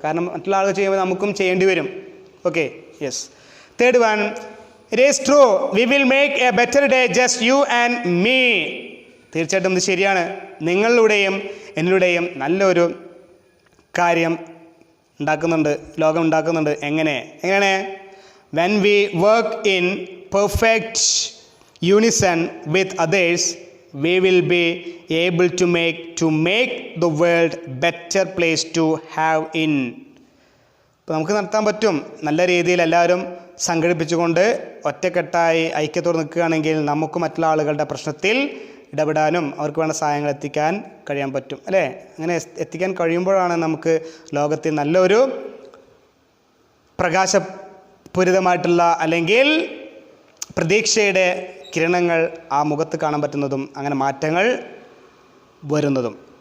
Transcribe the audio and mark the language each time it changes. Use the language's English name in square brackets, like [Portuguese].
[Malayalam] കാരണം മറ്റുള്ള ആളുകൾ ചെയ്യുമ്പോൾ നമുക്കും ചെയ്യേണ്ടി വരും. Okay, yes. [English] Third one, it is true we will make a better day just you and me. [Malayalam] തീർച്ചയായിട്ടും ഇത് ശരിയാണ്. നിങ്ങളിലൂടെയും എന്നിലൂടെയും നല്ലൊരു കാര്യം ഉണ്ടാക്കുന്നുണ്ട്, ലോകം ഉണ്ടാക്കുന്നുണ്ട്. എങ്ങനെ? [English] When we work in perfect unison with others, we will be able to make the world better place to have in. [Malayalam] അപ്പോൾ നമുക്ക് നടത്താൻ പറ്റും. നല്ല രീതിയിൽ എല്ലാവരും സംഘടിപ്പിച്ചുകൊണ്ട് ഒറ്റക്കെട്ടായി ഐക്യത്തോടെ നിൽക്കുകയാണെങ്കിൽ നമുക്ക് മറ്റുള്ള ആളുകളുടെ പ്രശ്നത്തിൽ ഇടപെടാനും അവർക്ക് വേണ്ട സഹായങ്ങൾ എത്തിക്കാൻ കഴിയാൻ പറ്റും, അല്ലേ? അങ്ങനെ എത്തിക്കാൻ കഴിയുമ്പോഴാണ് നമുക്ക് ലോകത്തിൽ നല്ലൊരു പ്രകാശപൂരിതമായിട്ടുള്ള അല്ലെങ്കിൽ പ്രതീക്ഷയുടെ കിരണങ്ങൾ ആ മുഖത്ത് കാണാൻ പറ്റുന്നതും അങ്ങനെ മാറ്റങ്ങൾ വരുന്നതും.